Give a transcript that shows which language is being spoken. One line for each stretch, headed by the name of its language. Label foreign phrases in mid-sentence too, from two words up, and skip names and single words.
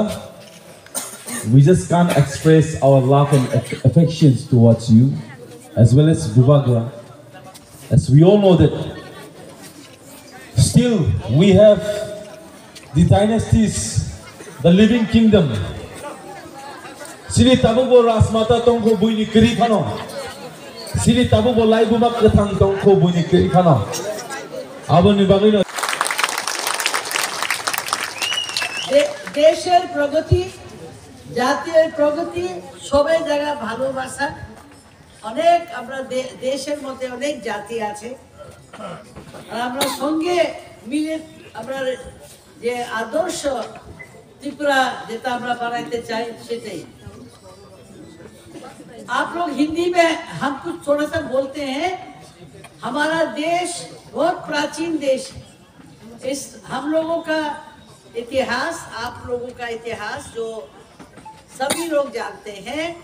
English: We just can't express our love and affections towards you, as well as Bhubagra. As we all know that still we have the dynasties, the living kingdom.
Kok Borok: Sini tabubo Rasmata tongko buini kiri kano. Sini tabubo lai bumak ketang tongko buini kiri kano. Abani bagino.
Bangla: দেশের প্রগতি জাতীয় প্রগতি সবাই জায়গা ভালোবাসা অনেক আমরা দেশের মধ্যে অনেক জাতি আছে আর আমরা সঙ্গে মিলে আমরা যে আদর্শ ত্রিপুরা যেটা আমরা বানাইতে চাই সেটাই
Hindi: आप लोग हिंदी में हम कुछ थोड़ा सा बोलते हैं हमारा देश बहुत प्राचीन देश है इस हम लोगों का इतिहास आप लोगों का इतिहास जो सभी लोग जानते हैं